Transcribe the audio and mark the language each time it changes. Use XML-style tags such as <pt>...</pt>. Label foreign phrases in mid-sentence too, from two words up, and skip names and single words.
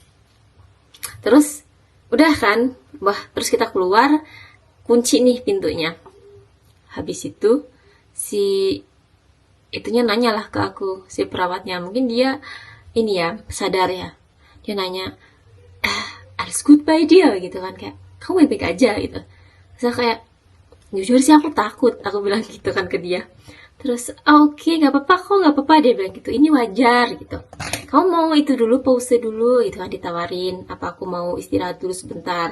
<id>Terus udah kan, terus kita keluar, kunci nih pintunya. Habis itu si itunya nanya lah ke aku, si perawatnya. Mungkin dia ini ya, sadar ya. Dia nanya,</id> <de>alles gut bei dir</de> <id>gitu kan, kayak kamu baik-baik aja gitu. Terus kayak jujur sih aku takut, aku bilang gitu kan ke dia. Terus oke, nggak apa-apa dia bilang gitu, ini wajar gitu. Kamu mau itu dulu, pause dulu gitu kan, ditawarin apa aku mau istirahat dulu sebentar.</id>